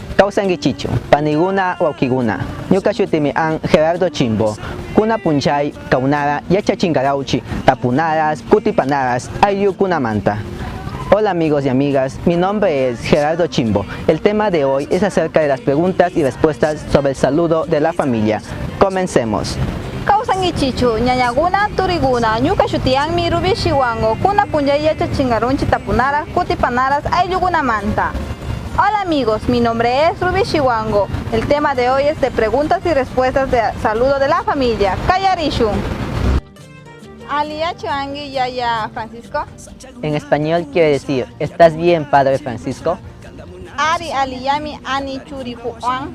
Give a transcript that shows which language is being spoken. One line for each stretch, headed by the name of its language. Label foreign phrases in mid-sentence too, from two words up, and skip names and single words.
Quechua: Kausangichichu, Paniguna Waukiguna, Ñuka shutimi an Gerardo Chimbo, Kuna Punchay, Kaunara, Yachachingarauchi, Tapunaras, Kutipanaras, Ayukunamanta.
Spanish: Hola amigos y amigas, mi nombre es Gerardo Chimbo. El tema de hoy es acerca de las preguntas y respuestas sobre el saludo de la familia. Comencemos.
Quechua: Kausangichichu, ñañaguna, turiguna, ñuka shutianmi rubi shiwango, kuna punchay yachachingarunchi tapunaras, kutipanaras, ayukunamanta.
Spanish: Hola amigos, mi nombre es Ruby Shiwango. El tema de hoy es de preguntas y respuestas de saludo de la familia.
Quechua: Kayarishun. Alia Chuangi Yaya Francisco.
Spanish: En español quiere decir, ¿estás bien, Padre Francisco?
Quechua: Ari Aliyami Ani Churi Juan.